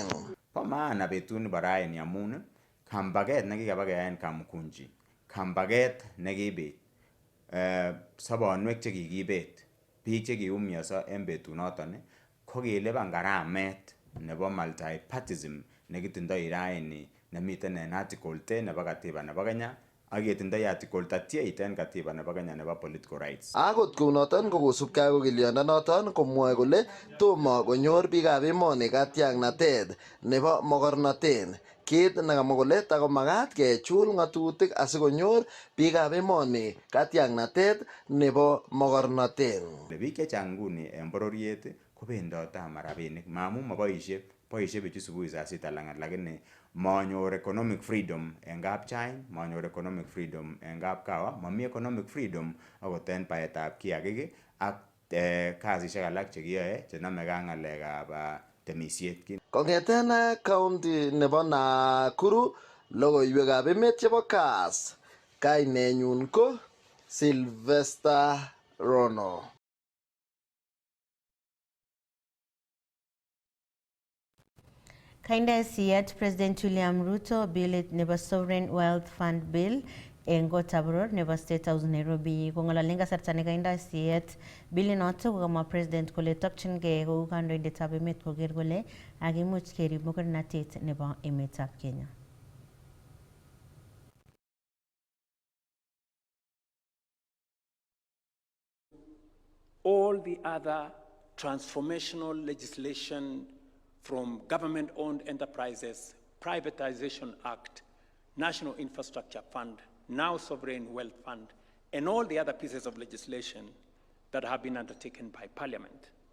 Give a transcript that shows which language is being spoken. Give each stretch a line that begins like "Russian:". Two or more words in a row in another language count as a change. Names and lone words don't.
Kalenjin: Bo maana betut nebo raini amun kambaget nekikaba keyaen Kamukunji, kambaget nekibet, sobonwek chekikibet, biik chekiumioso en betunoton ko kilipan garamet nebo multipartyism nekitindoi raini nemiten en article 10 nebo katiba nebo Kenya ak ketindoi article 38 en katiba nebo Kenya nebo
English: political rights.
Kalenjin: Akot kounoton ko kosubkei ak okiliondonoton komwoe kole tomo konyor biikab emoni katiaknatet nebo mogornotet, kit nekamwa kole takomakat kechul ng'atutik asikonyor biikab emoni katiaknatet nebo mogornotet. Biik chechang nguni en bororiet kobendote ama rabinik mamun moboisie bichu subui saa 6 lang'at lakini manyor
English: economic freedom
Kalenjin: en kapchai, manyor
English: economic freedom
Kalenjin: en kapkawa, mami
English: economic freedom
Kalenjin: akot en baetab kiagik ak kasisiek alak chekiyoe chenomegei ak ng'alekab temisiet. Kong'eten county nebo Nakuru, logoiwekab emet chebo Kass, kainenyun ko Sylvester Rono. Kainda siyet President William Ruto bilit nebo Sovereign Wealth Fund Bill en kotab Road nebo State House Nairobi. Kong'ololen kasarta nekainda siyet bilinoto kokamwa President kole tokchingei kou kandoindetab emet koker kole akimuch kerib mogornotet nebo emetab Kenya.
English: All the other transformational legislation from government-owned enterprises, Privatization Act, National Infrastructure Fund, now Sovereign Wealth Fund, and all the other pieces of legislation that have been undertaken by Parliament.